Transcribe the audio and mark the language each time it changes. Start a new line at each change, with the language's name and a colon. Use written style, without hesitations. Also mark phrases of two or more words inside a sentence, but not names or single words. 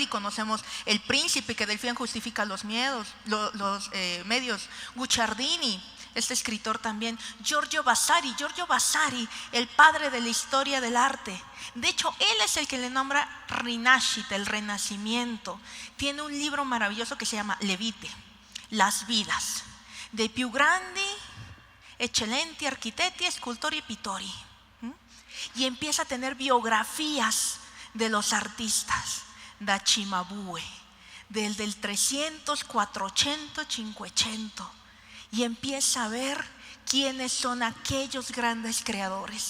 Spanish: Conocemos El Príncipe, que del fin justifica los medios. Guicciardini, este escritor también. Giorgio Vasari, el padre de la historia del arte. De hecho, él es el que le nombra Rinascita, el renacimiento. Tiene un libro maravilloso que se llama Le Vite, Las vidas,
Italian: dei più grandi, eccellenti architetti, scultori e pittori.
Spanish: Y empieza a tener biografías de los artistas, da Cimabue, desde el 300, 400, 500, y empieza a ver quiénes son aquellos grandes creadores.